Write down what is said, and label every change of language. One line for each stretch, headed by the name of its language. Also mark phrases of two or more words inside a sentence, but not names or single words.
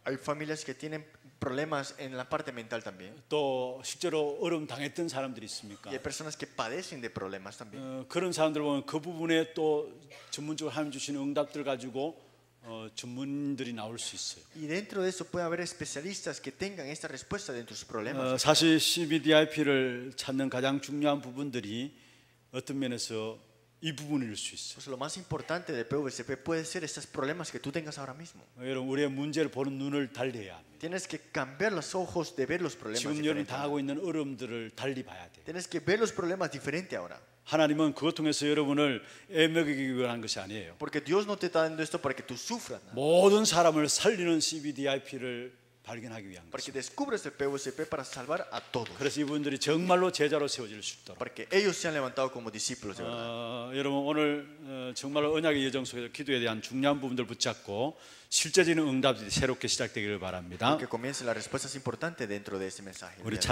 Spanish: Hay familias que tienen problemas en la parte mental también.
Korean: 또 실제로 어려움 당했던 사람들이 있습니까?
Spanish: Y hay personas que padecen de problemas también.
Korean: 그런 사람들 보면 그 부분에 또 전문적으로 하나님 주시는 응답들 가지고 전문들이 나올 수 있어요.
Spanish: Y dentro de eso puede haber especialistas que tengan esta respuesta dentro de sus problemas.
Korean: 사실 CBDIP를 찾는 가장 중요한 부분들이 어떤 면에서 이 부분일 수 있어요.
Spanish: Pues lo más importante del PVCP puede ser estos problemas que tú tengas ahora mismo.
Korean: 여러분 우리의 문제를 보는 눈을 달리해야 합니다.
Spanish: Tienes que cambiar los ojos de ver los problemas.
Korean: 지금 여러분이 당하고 있는 어려움들을 달리 봐야 돼요.
Spanish: Tienes que ver los problemas diferente ahora.
Korean: 하나님은 그것 통해서 여러분을 애먹이기 위한 것이 아니에요.
Spanish: Porque Dios no te está dando esto para que tú sufras, ¿no?
Korean: 모든 사람을 살리는 CBDIP를 발견하기 위한
Spanish: Para que
Korean: 것입니다.
Spanish: descubras el PVCP para salvar a todos.
Korean: 그래서 이분들이 정말로 제자로 세워질 수 있도록.
Spanish: Para que ellos sean levantados como discípulos de verdad.
Korean: 여러분 오늘 정말로 언약의 여정 속에서 기도에 대한 중요한 부분들 붙잡고 실제적인 응답이 새롭게 시작되기를 바랍니다.
Spanish: Que comience las respuestas importantes dentro de ese mensaje.
Korean: 우리